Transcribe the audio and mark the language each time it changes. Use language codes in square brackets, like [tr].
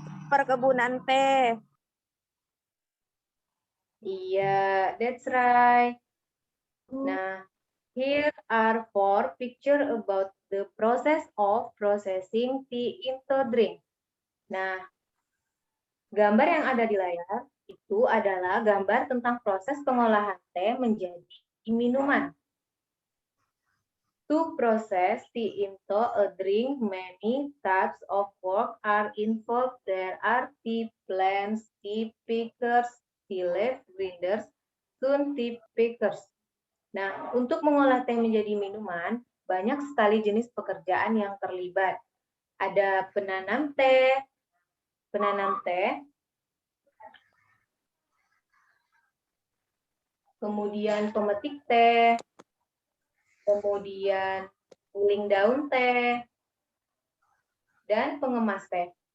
[id] Perkebunan teh. [en] Iya, that's right. Nah, here are 4 pictures about the process of processing tea into drink. [id] Nah, gambar yang ada di layar itu adalah gambar tentang proses pengolahan teh menjadi minuman. [en] To process tea into a drink, many types of work are involved. There are tea plants, tea pickers, tea leaf grinders, soon tea pickers. [id] Nah, untuk mengolah teh menjadi minuman, banyak sekali jenis pekerjaan yang terlibat. Ada penanam teh, kemudian pemetik teh, kemudian giling daun teh, dan pengemas teh.